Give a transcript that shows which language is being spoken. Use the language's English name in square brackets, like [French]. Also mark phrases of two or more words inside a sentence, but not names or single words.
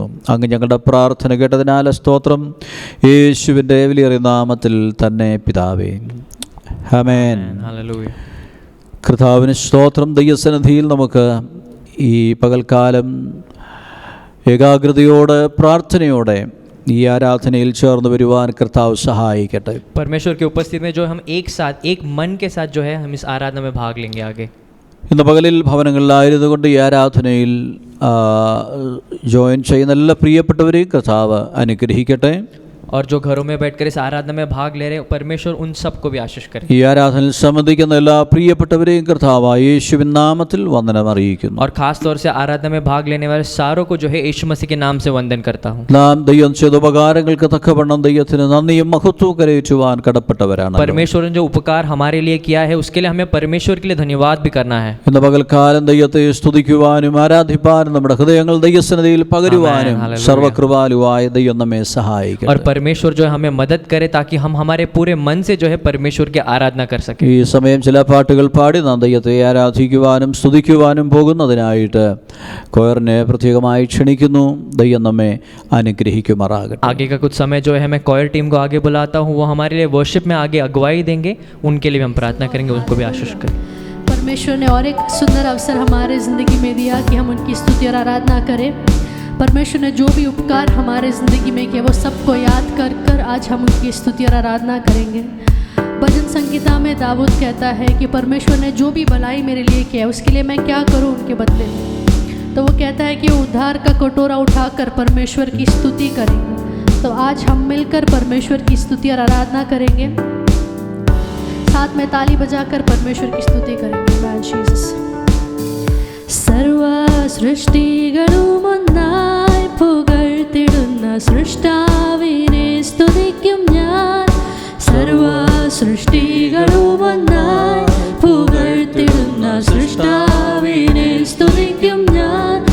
[Malayalam] അങ്ങ് ഞങ്ങളുടെ പ്രാർത്ഥന കേട്ടതിനാൽ സ്തോത്രം. യേശുവിൻ്റെ വിലയേറിയ നാമത്തിൽ തന്നെ പിതാവേ, ആമേൻ. ഹല്ലേലൂയ. കർത്താവിന് സ്തോത്രം. ദൈവസന്നിധിയിൽ നമുക്ക് ഈ പകൽക്കാലം ഏകാഗ്രതയോടെ, പ്രാർത്ഥനയോടെ ഈ ആരാധനയിൽ ചേർന്ന് വരുവാൻ കർത്താവ് സഹായിക്കട്ടെ. [Hindi] परमेश्वर की उपस्थिति में जो हम एक साथ, एक मन के साथ जो है हम इस आराधना में भाग लेंगे आगे. [Malayalam] ഇന്ന് പകലിൽ ഭവനങ്ങളിലായിരുന്നു കൊണ്ട് ഈ ആരാധനയിൽ ജോയിൻ ചെയ്യുന്ന എല്ലാ പ്രിയപ്പെട്ടവരെയും കർത്താവ് അനുഗ്രഹിക്കട്ടെ. [Hindi] और जो घरों में बैठकर इस आराधना में भाग ले रहे हैं, परमेश्वर उन सबको भी आशीष करे. [Malayalam] ഈ ആരാധനയിൽ സംബന്ധിക്കുന്ന എല്ലാ പ്രിയപ്പെട്ടവരെയും കർത്താവ് യേശുവിൻ നാമത്തിൽ വന്ദനം അറിയിക്കുന്നു. [Hindi] और खास तौर से आराधना में भाग लेने वाले सारों को जो है यीशु मसीह के नाम से वंदन करता हूँ. [Malayalam] നാം ദൈവം ചെയ്ത ഉപകാരങ്ങൾക്ക് തക്കവണ്ണം ദൈവത്തിന് നന്ദിയും മഹത്വവും കരയേറ്റുവാൻ കടപ്പെട്ടവരാണ്. [Hindi] परमेश्वर ने जो उपकार हमारे लिए किया है उसके लिए हमें परमेश्वर के लिए धन्यवाद भी करना है. [Malayalam] ഇന്ന് പകൽക്കാലം ദൈവത്തെ സ്തുതിക്കുവാനും ആരാധിപ്പാനും നമ്മുടെ ഹൃദയങ്ങൾ ദൈവസന്നിധിയിൽ പകരുവാനും സർവകൃപാലുവായ ദൈവം നമ്മെ സഹായിക്കട്ടെ. [Hindi] और परमेश्वर जो है हमें मदद करे ताकि हम हमारे पूरे मन से जो है परमेश्वर की आराधना कर सके. [Malayalam] ഈ സമയം ചില പാട്ടുകൾ പാടി നാം ദൈവത്തെ ആരാധിക്കുവാനും സ്തുതിക്കുവാനും പോകുന്നതിനായിട്ട് കൊയറിനെ പ്രത്യേകമായി ക്ഷണിക്കുന്നു. ദൈവം നമ്മെ അനുഗ്രഹിക്കുമാറാകട്ടെ. [Hindi] आगे का कुछ समय जो है मैं [English] choir team [Hindi] को आगे बुलाता हूँ. वो हमारे लिए वर्शिप में आगे अगुवाई देंगे. उनके लिए भी हम प्रार्थना करेंगे, उनको भी आशीष करें. परमेश्वर ने और एक सुंदर अवसर हमारे ज़िंदगी में दिया कि हम उनकी स्तुति और आराधना करें. परमेश्वर ने जो भी उपकार हमारे ज़िंदगी में किया वो सबको याद कर कर आज हम उनकी स्तुति और आराधना करेंगे. भजन संगीता में दाऊद कहता है कि परमेश्वर ने जो भी भलाई मेरे लिए किया उसके लिए मैं क्या करूं उनके बदले में. तो वो कहता है कि उद्धार का कटोरा उठाकर परमेश्वर की स्तुति करेंगे. तो आज हम मिलकर परमेश्वर की स्तुति और आराधना करेंगे. साथ में ताली बजाकर परमेश्वर की स्तुति करेंगे. [Malayalam] സർവ സൃഷ്ടികളും ഒന്നായി പുകഴ്ത്തിടുന്ന സൃഷ്ടാവിനെ സ്തുതിക്കും ഞാൻ. സർവ സൃഷ്ടികളും ഒന്നായി പുകഴ്ത്തിടുന്ന സൃഷ്ടാവിനെ സ്തുതിക്കും ഞാൻ.